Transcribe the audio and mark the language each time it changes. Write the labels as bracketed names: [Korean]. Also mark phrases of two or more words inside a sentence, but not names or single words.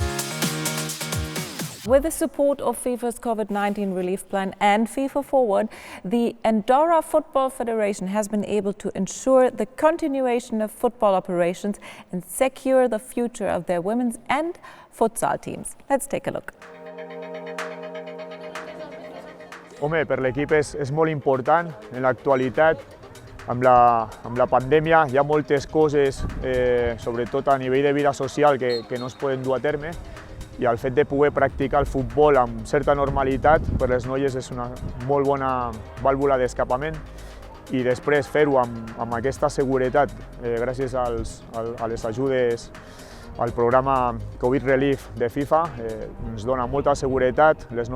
[English] With the support of FIFA's COVID-19 Relief Plan and FIFA Forward, the Andorran Football Federation has been able to ensure the continuation of football operations and secure the future of their women's and futsal teams. Let's take a look. [Catalan] Home, per l'equip és molt important en l'actualitat. Amb la pandèmia hi ha moltes coses, sobretot a nivell de vida social, que no es poden dur a terme, i el fet de poder practicar el futbol amb certa normalitat per les noies és una molt bona vàlvula d'escapament, i després fer-ho amb aquesta seguretat gràcies a les ajudes al programa COVID Relief de FIFA ens dona molta seguretat.